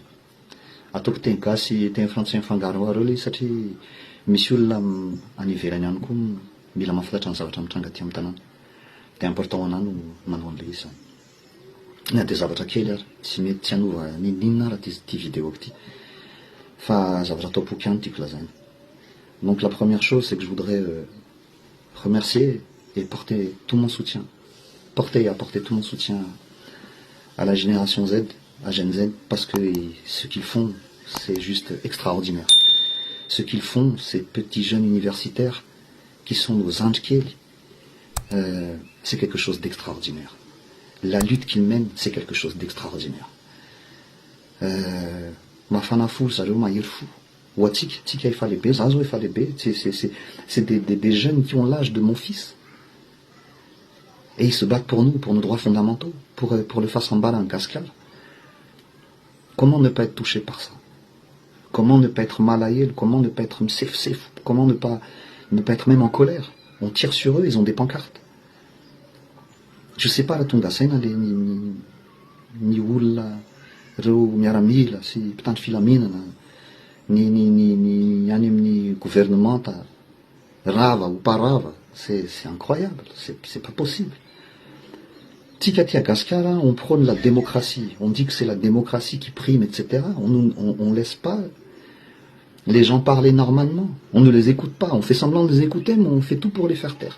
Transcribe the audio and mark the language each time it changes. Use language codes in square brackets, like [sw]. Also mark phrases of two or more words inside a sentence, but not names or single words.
[mg] Ataoko teny gasy teny frantsay mifangaro areo ilay satria misy olona any ivelany ihany koa mila mahafantatra ny zavatra mitranga aty amin'ny tanàna. Dia important ho anahy no manao an'ilay izy zany. Na dia zavatra kely ary tsy mety tsy hanova ninona raha ty vidéo ty. Fa zavatra atao poky ihany tiako lazaina. [fr] Donc la première chose c'est que je voudrais remercier et porter tout mon soutien. Porter et apporter tout mon soutien à la génération Z, à Gen Z, parce que ce qu'ils font, c'est juste extraordinaire. Ce qu'ils font, ces petits jeunes universitaires qui sont nos Anjkeli, c'est quelque chose d'extraordinaire. La lutte qu'ils mènent, c'est quelque chose d'extraordinaire. [mg] Mafana fou, zareo mahery fou. Ou atsika efa lehibe, za zao efa lehibe, [fr] c'est des jeunes qui ont l'âge de mon fils. Et ils se battent pour nous, pour nos droits fondamentaux, pour le Fassambala en Gaskar. Comment ne pas être touché par ça? Comment ne pas être mal à elle? Comment ne pas être msef? Comment ne pas être même en colère? On tire sur eux, ils ont des pancartes. Je sais pas [mg] la tonga saina le ni olona reo miaramila sy mpitandro filaminana ni any amin'ny gouvernement rava [fr] ou pas [mg] rava, [fr] c'est incroyable, c'est pas possible. Tika à Gaskara, on prône la démocratie, on dit que c'est la démocratie qui prime, etc. On laisse pas les gens parler normalement, on ne les écoute pas, on fait semblant de les écouter, mais on fait tout pour les faire taire.